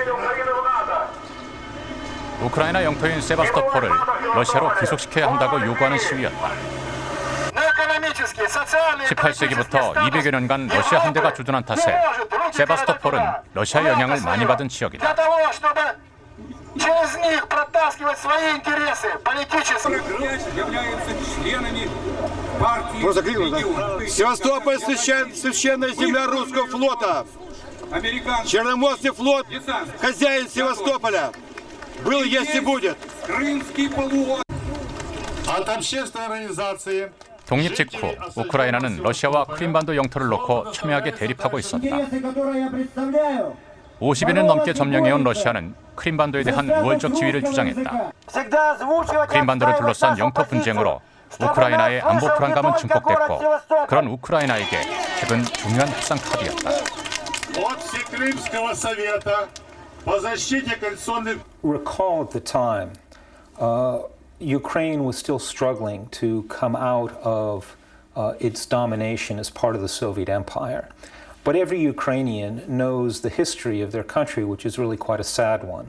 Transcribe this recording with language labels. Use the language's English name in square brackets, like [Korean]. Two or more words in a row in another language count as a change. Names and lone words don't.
[Korean] 우크라이나 영토인 세바스토폴을 러시아로 귀속시켜야 한다고 요구하는 시위였다. 18세기부터 200여 년간 러시아 함대가 주둔한 탓에 세바스토폴은 러시아 영향을 많이 받은 지역이다. [Russian] Через них протаскивать свои интересы политические. Просто крикнул, да? Севастополь священная земля русского флота. Черноморский флот, хозяин Севастополя. Был, есть и будет. Крымский полуостров. От общественной организации. [Korean] 독립 직후 우크라이나는 러시아와 크림반도 영토를 놓고 첨예하게 대립하고 있었다. 50여년 넘게 점령해온 러시아는 크림반도에 대한 우월적 지위를 주장했다. 크림반도를 둘러싼 영토 분쟁으로 우크라이나의 안보 불안감은 증폭됐고 그런 우크라이나에게 핵은 중요한 협상 카드였다. [English] Recall at the time, Ukraine was still struggling to come out of its domination as part of the Soviet Empire. But every Ukrainian knows the history of their country, which is really quite a sad one.